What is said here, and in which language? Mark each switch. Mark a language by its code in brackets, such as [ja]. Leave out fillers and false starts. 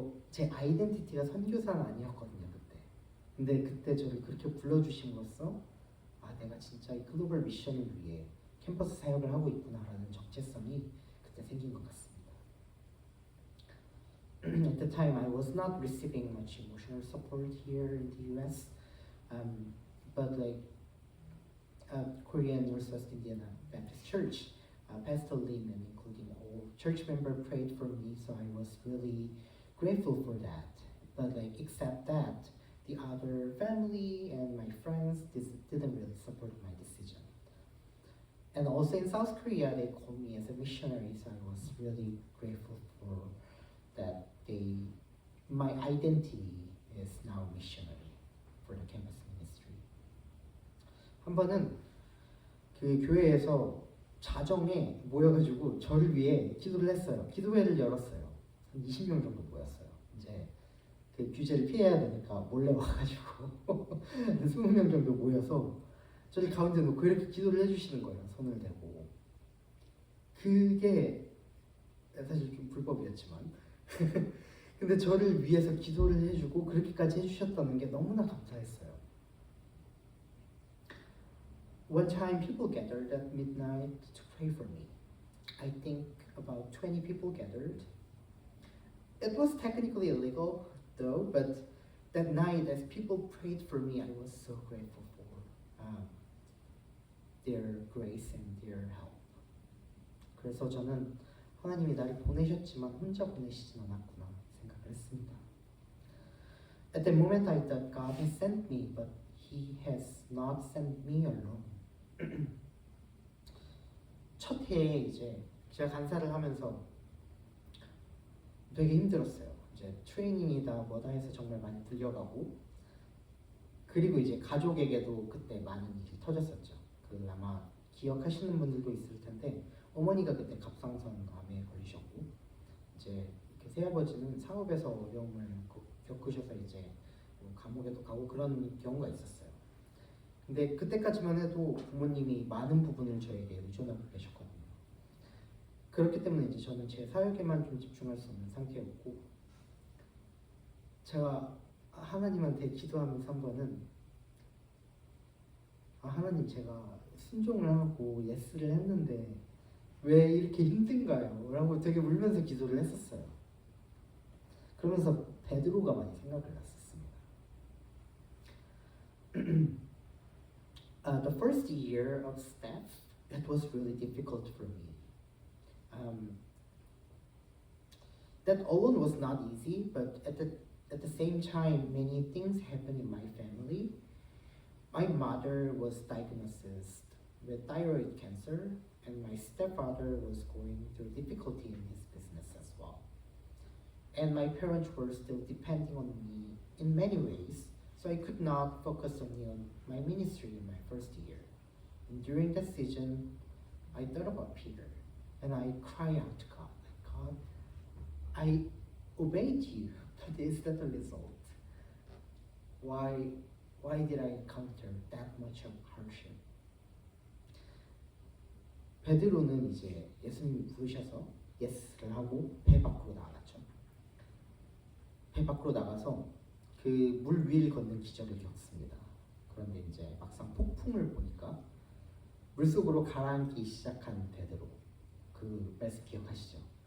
[ko] 제 아이덴티티가 선교사는 아니었거든요 그때. 근데 그때 저를 그렇게 불러주심으로써 아 내가 진짜 이 글로벌 미션을 위해 캠퍼스 사역을 하고 있구나라는 적재성이 그때 생긴 것 같습니다. [en] At the time, I was not receiving much emotional support here in the U.S., but like Korean Northwest Indiana Baptist Church, Pastor Lim and including all church members prayed for me, so I was really grateful for that. But like except that, the other family and my friends didn't really support my decision. And also in South Korea, they called me as a missionary, so I was really grateful for that. My identity is now missionary for the campus ministry. [ko] 한 번은 그 교회에서 자정에 모여가지고 저를 위해 기도를 했어요. 기도회를 열었어요. 한 20명 정도 모였어요. 이제 그 규제를 피해야 되니까 몰래 와가지고 20명 정도 모여서 저를 가운데 놓고 이렇게 기도를 해주시는 거예요. 손을 대고. 그게 사실 좀 불법이었지만 근데 저를 위해서 기도를 해주고 그렇게까지 해주셨다는 게 너무나 감사했어요. [en] One time people gathered at midnight to pray for me. I think about 20 people gathered. It was technically illegal though, but that night as people prayed for me, I was so grateful for their grace and their help. [ko] 그래서 저는 하나님이 나를 보내셨지만 혼자 보내시진 않았구나 생각을 했습니다. [en] At the moment I thought God has sent me, but He has not sent me alone. [ko] 첫 해에 이제 제가 간사를 하면서 되게 힘들었어요. 이제 트레이닝이다 뭐다 해서 정말 많이 들려가고 그리고 이제 가족에게도 그때 많은 일이 터졌었죠. 그 아마 기억하시는 분들도 있을 텐데 어머니가 그때 갑상선암에 걸리셨고 이제 이렇게 새아버지는 사업에서 어려움을 겪으셔서 이제 감옥에도 가고 그런 경우가 있었어요. 근데 그때까지만 해도 부모님이 많은 부분을 저에게 의존하고 계셨거든요. 그렇기 때문에 이제 저는 제 사역에만 좀 집중할 수 없는 상태였고 제가 하나님한테 기도하면서 한 번은 하나님 제가 순종을 하고 예스를 했는데 왜 이렇게 힘든가요? 라고 되게 울면서 기도를 했었어요. 그러면서 베드로가 많이 생각을 났었습니다. [en] The first year of staff, it was really difficult for me. That alone was not easy, but at the same time, many things happened in my family. My mother was diagnosed with thyroid cancer, and my stepfather was going through difficulty in his business as well. And my parents were still depending on me in many ways, so I could not focus only on my ministry in my first year. And during that season, I thought about Peter, and I cried out to God, like, God, I obeyed you, but is that the result? Why did I encounter that much of hardship? [ko] 베드로는 이제 예수님이 부르셔서 예스를 하고 배 밖으로 나갔죠. 배 밖으로 나가서 그 물 위를 걷는 기적을 겪습니다. 그런데 이제 막상 폭풍을 보니까 물속으로 가라앉기 시작한 베드로, 그 말씀 기억하시죠?